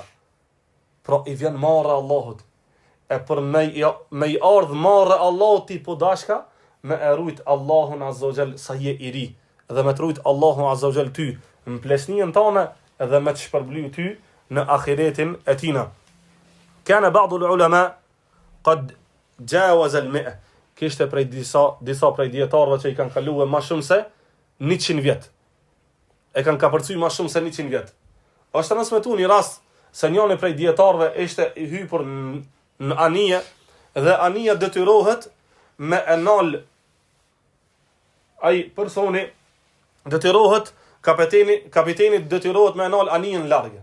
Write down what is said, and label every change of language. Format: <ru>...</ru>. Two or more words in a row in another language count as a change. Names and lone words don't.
<sq>Pra i vjen marrë Allahut, e për me i ardhë marrë Allahut ti po dashka, me e rujt Allahun</sq> <ar>عز وجل</ar> <sq>sa je i ri, dhe me të rujt Allahun</sq> <ar>عز وجل</ar> <sq>ty, në plesnijën tane, dhe me të shpërbly ty në ahiretin e tina.</sq> <ar>كان بعض العلماء قد جاوز المائة.</ar> <sq>Kishte prej disa prej dietarëve që i kanë kaluar më shumë se 100 vjet. E kanë kapërcuar më shumë se 100 vjet. Është transmetuar një rast se njëri prej dietarëve ishte i hypur në anije dhe anija detyrohet me enal ai personi detyrohet kapiteni detyrohet me enal anijen largë.</sq>